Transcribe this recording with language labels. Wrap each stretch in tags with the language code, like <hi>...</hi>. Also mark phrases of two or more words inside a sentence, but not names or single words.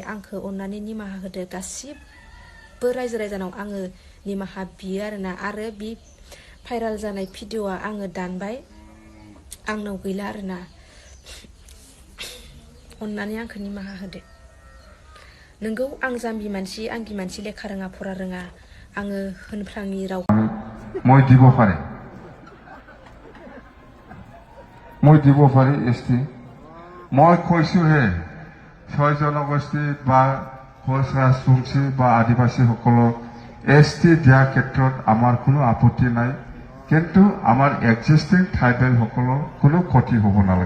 <brx>आंखौ अननानै निमाहा होदो। गासिबो रायजो राजानाव आङो निमाहा बियो आरोना। आरो बे भाइराल जानाय भिडिअआ आङो दानबाय, आंनाव गैला आरोना। अननानै आंखौ निमाहा होदो। नोंगौ आं जाम्बि मानसि, आंगि मानसि, लेखा रोङा फरा रोङा। आङो होनफ्लाङि राव</brx> <as>মই দিব পাৰে এসটি। মই কৈছোহে 6 জনগোষ্ঠী বা কোচ ৰাজবংশী বা আদিবাসীসকলক এসটি দিয়া ক্ষেত্ৰত আমাৰ কোনো আপত্তি নাই, কিন্তু আমাৰ এক্সিষ্টিং ট্ৰাইবেলসকলৰ কোনো ক্ষতি হ'ব নালাগে।</as>